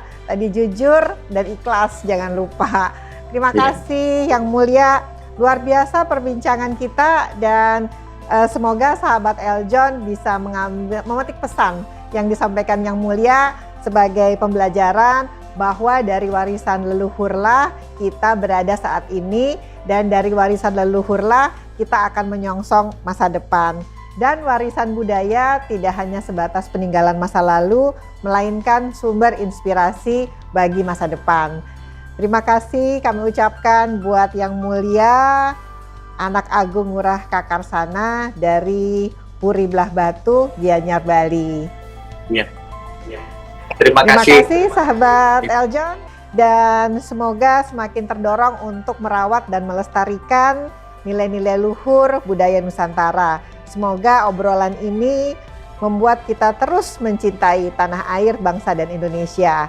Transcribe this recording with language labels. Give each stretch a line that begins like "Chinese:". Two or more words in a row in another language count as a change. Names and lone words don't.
Indonesian: Tadi jujur dan ikhlas, jangan lupa. Terima kasih Yang Mulia, luar biasa perbincangan kita, dan semoga sahabat Eljon bisa memetik pesan yang disampaikan Yang Mulia sebagai pembelajaran bahwa dari warisan leluhurlah kita berada saat ini, dan dari warisan leluhurlah kita akan menyongsong masa depan. Dan warisan budaya tidak hanya sebatas peninggalan masa lalu, melainkan sumber inspirasi bagi masa depan. Terima kasih kami ucapkan buat Yang Mulia Anak Agung Ngurah Kakarsana dari Puri Belah Batu, Gianyar, Bali. Ya. Terima kasih sahabat Eljon, dan semoga semakin terdorong untuk merawat dan melestarikan nilai-nilai luhur budaya Nusantara. Semoga obrolan ini membuat kita terus mencintai tanah air, bangsa dan Indonesia.